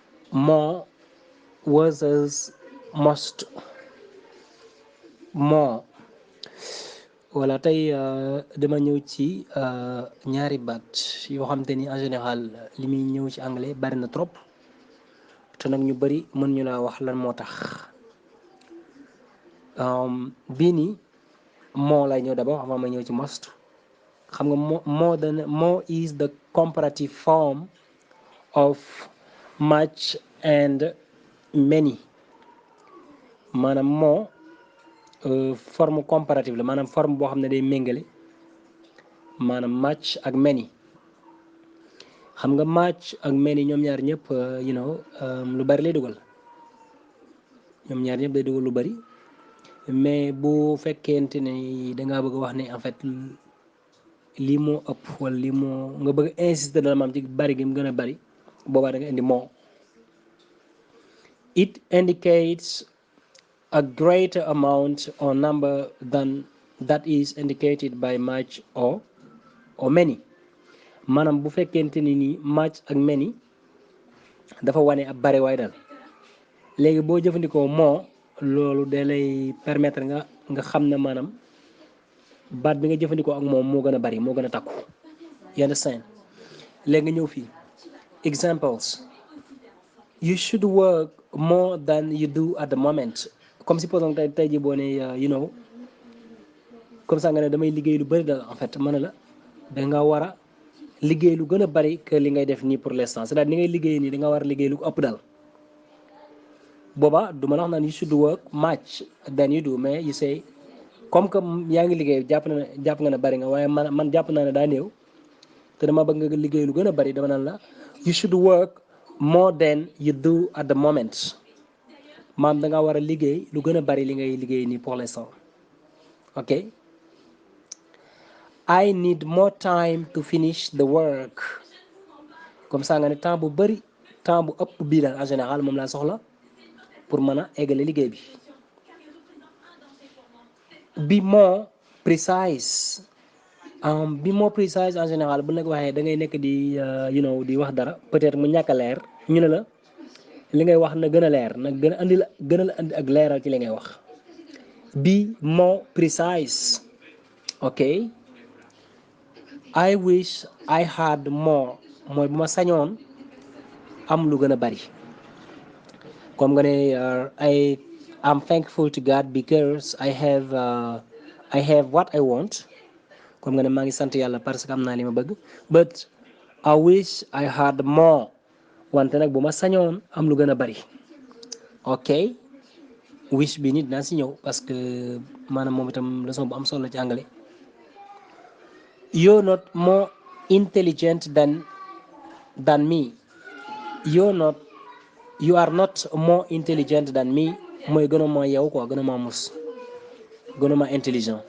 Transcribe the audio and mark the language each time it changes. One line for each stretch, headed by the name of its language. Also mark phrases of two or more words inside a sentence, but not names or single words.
English: more versus must.
Wolof: More wala tey dama ñëw ci ñaari baat yoo xam te ni
French: en général
Wolof: li muy ñëw ci anglais bari na trop te nag ñu bari mën ñu laa wax lan moo tax bii nii moo lay ñëw
French: d'abord avant
Wolof: ma ñëw ci must. xam nga
English: more is the comparative form of much and many.
Wolof: maanaam moo
French: forme comparative
Wolof: la maanaam forme boo xam ne day méngale maanaam much ak many. xam nga much ak many ñoom ñaar ñëpp lu bari lay dugal ñoom ñaar ñëpp day dugal lu bari mais bu fekkente ne dangaa bëgg a wax ne
French: en fait
Wolof: lii moo ëpp wala lii moo nga bëgg a insister dala maam ci bari gi mu gën a bari boobaa da nga indi moo.
English: It indicates a greater amount or number than that is indicated by much or many.
Wolof: maanaam bu fekkente ni nii much ak many dafa wane ab bari waay dal léegi boo jëfandikoo moo loolu da lay permettre nga xam ne maanaam baat bi nga jëfandikoo ak moom moo gën a bari moo gën a takku.
English: you understand?
Wolof: léegi nga ñëw fii examples.
English: You should work more than you do at the moment.
French: comme supposons
Wolof: tey jii boo ne
French: comme ça
Wolof: nga ne damay liggéey lu bari daal
French: en fait
Wolof: mën na la da nga war a liggéey lu gën a bari que li ngay def nii
French: pour l'instant c'est-à-dire
Wolof: ni ngay liggéey nii da nga war a liggéey lu ko ëpp daal. booba du ma la wax naan
English: you should work much than you do
Wolof: mais
English: you say
French: comme que
Wolof: yaa ngi liggéey jàpp nga ne bari nga waaye man jàpp naa ne daa néew te dama bëgg nga liggéey lu gën a bari dama naan la
English: you should work more than you do at the moment.
Wolof: maam da nga war a liggéey lu gën a bari li ngay liggéey nii
French: pour l'instant. ok.
English: I need more time to finish the work.
French: comme ça
Wolof: nga ne temps bu bari temps bu ëpp bii daal
French: en général
Wolof: moom laa soxla pour mën a eggale liggéey bi.
English: be more precise. be more precise
French: en général
Wolof: bu nag waxee da ngay nekk di di wax dara peut-être mu ñàkk a leer ñu ne la li ngay wax na gën a leer na gën a andi ak leeral ci li ngay wax.
English: be more precise. ok. I wish I had more
Wolof: mooy bu ma sañoon am lu gën a bari
English: comme nga ne I'm thankful to God because I have what I want.
Wolof: comme nga ne maa ngi sant yàlla
French: parce que
Wolof: am naa li ma bëgg.
English: but I wish I had more
Wolof: wante nag bu ma sañoon am lu gën a bari. ok. wish bi nit naa si ñëw
French: parce que
Wolof: maanaam moom itam leçon bu am solo ci anglais.
English: You're not more intelligent than me. You are not more intelligent than me
Wolof: mooy gën a ma yow quoi gën a ma mus gën a ma intelligent.